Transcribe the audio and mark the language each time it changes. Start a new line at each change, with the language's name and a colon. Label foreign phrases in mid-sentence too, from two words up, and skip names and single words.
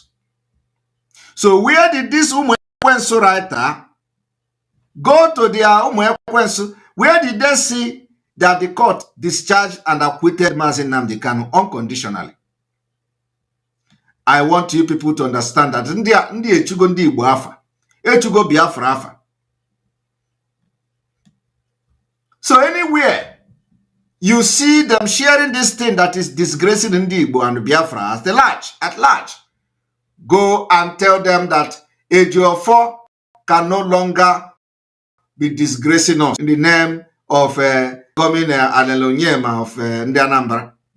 English: So where did this Umwekwensu writer go to their Umwekwensu? Where did they see that the court discharged and acquitted Mazi Nnamdi Kanu unconditionally? I want you people to understand that
Igbo: ndi echugo ndi Igbo afa, echugo Biafra afa.
English: So anywhere you see them sharing this thing that is disgracing Ndi Igbo and Biafra at large, go and tell them that Ejiofor can no longer be disgracing us in the name of coming Alelonyema of Ndi Anambra.